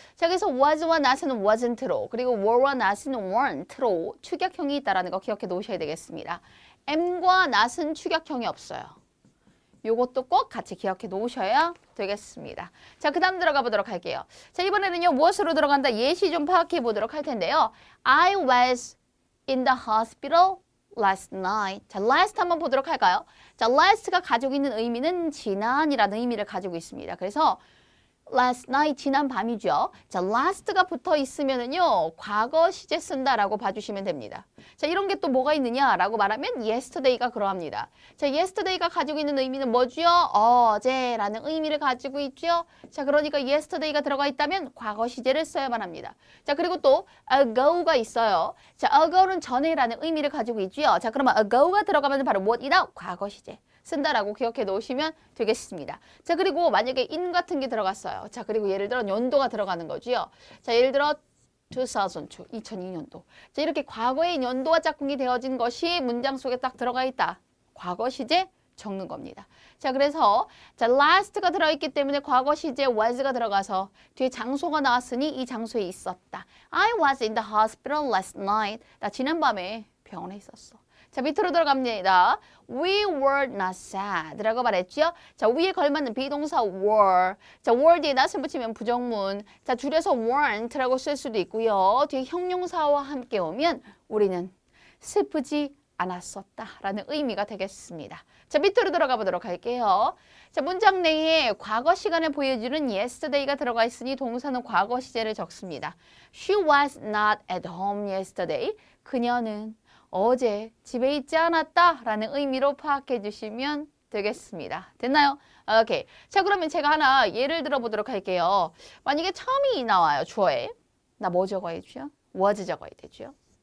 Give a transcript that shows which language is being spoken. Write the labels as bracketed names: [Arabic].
[Korean] 자, 그래서 was와 not은 wasn't로 그리고 were와 not은 weren't로 축약형이 있다는 거 기억해 놓으셔야 되겠습니다. am과 not은 축약형이 없어요. 요것도 꼭 같이 기억해 놓으셔야 되겠습니다. 자, 그 다음 들어가 보도록 할게요. 자, 이번에는요, 무엇으로 들어간다? 예시 좀 파악해 보도록 할 텐데요. [English] I was in the hospital last night. [Korean] 자, last 한번 보도록 할까요? 자, last가 가지고 있는 의미는 지난이라는 의미를 가지고 있습니다. 그래서 last night, 지난 밤이죠. 자, last가 붙어 있으면은요, 과거 시제 쓴다라고 봐주시면 됩니다. 자, 이런 게 또 뭐가 있느냐라고 말하면 yesterday가 그러합니다. 자, yesterday가 가지고 있는 의미는 뭐죠? 어제라는 의미를 가지고 있죠. 자, 그러니까 yesterday가 들어가 있다면 과거 시제를 써야만 합니다. 자, 그리고 또 ago가 있어요. 자, ago는 전에라는 의미를 가지고 있죠. 자, 그러면 ago가 들어가면 바로 무엇이다? 과거 시제. 쓴다라고 기억해 놓으시면 되겠습니다. 자, 그리고 만약에 in 같은 게 들어갔어요. 자, 그리고 예를 들어 연도가 들어가는 거지요. 자, 예를 들어 2002, 2002년도. 자, 이렇게 과거의 연도와 짝꿍이 되어진 것이 문장 속에 딱 들어가 있다. 과거 시제 적는 겁니다. 자, 그래서 자, last가 들어있기 때문에 과거 시제 was가 들어가서 뒤에 장소가 나왔으니 이 장소에 있었다. [English] I was in the hospital last night. [Korean] 나 지난밤에 병원에 있었어. 자, 밑으로 들어갑니다. [English] We were not sad [Korean] 라고 말했죠. 자, 위에 걸맞는 비동사 were. 자, were 뒤에 not을 붙이면 부정문. 자, 줄여서 weren't라고 쓸 수도 있고요. 뒤에 형용사와 함께 오면 우리는 슬프지 않았었다라는 의미가 되겠습니다. 자, 밑으로 들어가 보도록 할게요. 자, 문장 내에 과거 시간을 보여주는 yesterday가 들어가 있으니 동사는 과거 시제를 적습니다. [English] She was not at home yesterday. [Korean] 그녀는 어제 집에 있지 않았다라는 의미로 파악해 주시면 되겠습니다. 됐나요? 오케이. 자, 그러면 제가 하나 예를 들어 보도록 할게요. 만약에 처음이 나와요. 주어에. 나 뭐 적어야 되죠? was 적어야 되죠.